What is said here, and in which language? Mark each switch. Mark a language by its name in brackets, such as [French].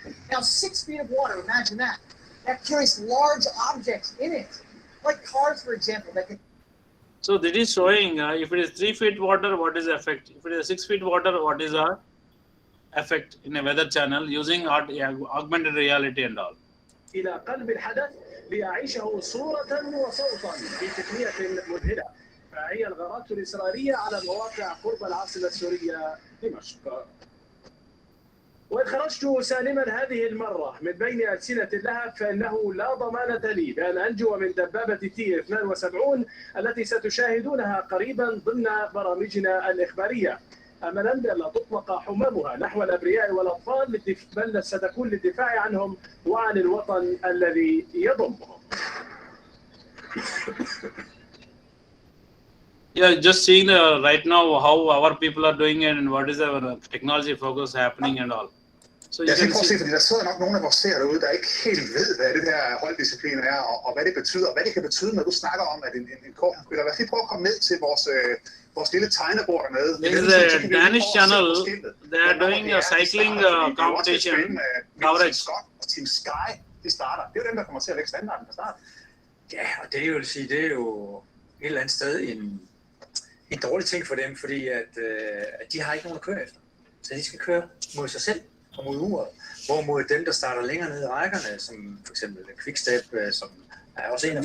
[English] Now, 6 feet of water, imagine that. That carries large objects in it, like cars, for example, that can. So this is showing if it is 3 feet water, what is the effect? If it is 6 feet water, what is our effect in a weather channel using augmented reality and all. [Arabic] إلى قلب الحدث ليعيشه صورة وصوتا في تقنية مذهلة. هي الغارات الإسرائيلية على مواقع قرب العاصمة السورية دمشق. وإن خرجت سالما هذه المرة من بين ألسنة اللهب فإنه لا ضمانة لي بأن أنجو من دبابة تي 72 التي ستشاهدونها قريبا ضمن برامجنا الإخبارية. أملا بأن تطلق حمامها نحو الأبرياء والأطفال بل ستكون للدفاع عنهم وعن الوطن الذي يضمهم. [English] Yeah, just seeing right now how our people are doing it and what is our technology focus happening and all. So [Danish] jeg skal prøve at se, fordi der sidder nok nogle af vores seere derude, der ikke helt ved, hvad det der holddisciplin er, og hvad det betyder, og hvad det kan betyde, når du snakker om, at en kort spiller. Lad os lige prøve at komme ned til vores lille tegnebord dernede. [English] This is a Danish channel. They are doing a cycling competition coverage. [Danish] Og Team Sky, de starter. Det er jo dem, der kommer til at lægge standarden fra start. Ja, og det vil sige, det er jo et eller andet sted en dårlig ting for dem, fordi at de har ikke nogen at køre efter. Så de skal køre mod sig selv og mod uret. Hvorimod dem, der starter længere ned i rækkerne, som for eksempel Quickstep, som er også en af